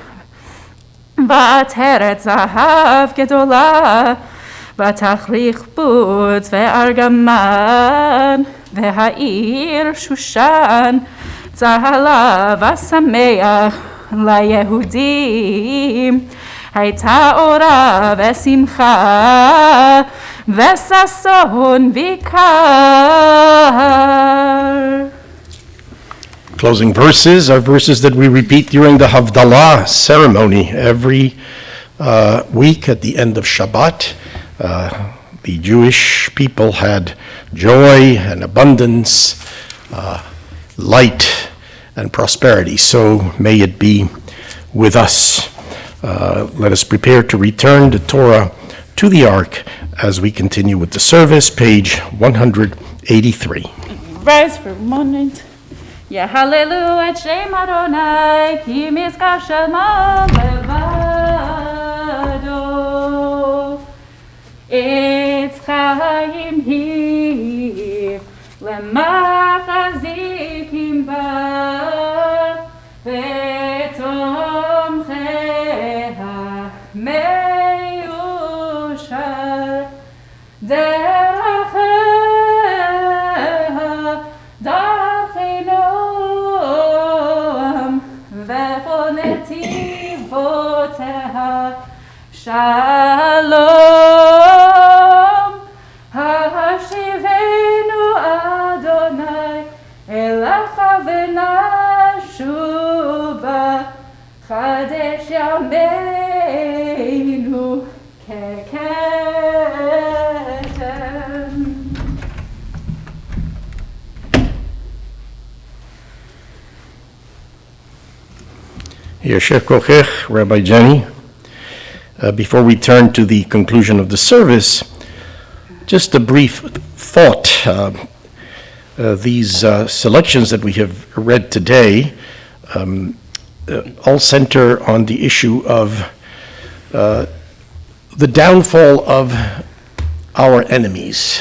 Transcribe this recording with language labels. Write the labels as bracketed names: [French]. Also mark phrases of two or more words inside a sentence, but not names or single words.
[Hebrew] ועטרת זהב גדולה, ותכריך בוץ וארגמן, והעיר שושן צהלה ושמח ליהודים, הייתה אורה ושמחה וששון ויקר. [English] Closing verses are verses that we repeat during the Havdalah ceremony every week at the end of Shabbat. The Jewish people had joy and abundance, light and prosperity. So may it be with us. Let us prepare to return the Torah to the Ark as we continue with the service, page 183. Rise for a moment. [Hebrew] יהללו את שם יהוה כי מזכר שמו לבדו. עץ חיים היא, למחזיקים בה ותומכיה מאושר דרכיה דרכי נעם, וכל נתיבותיה שלום. השיבנו יהוה אליך ונשובה חדש ימינו כקדם. יישר כוחך, Rabbi Jenny. [English] Before we turn to the conclusion of the service, just a brief thought. These selections that we have read today all center on the issue of the downfall of our enemies.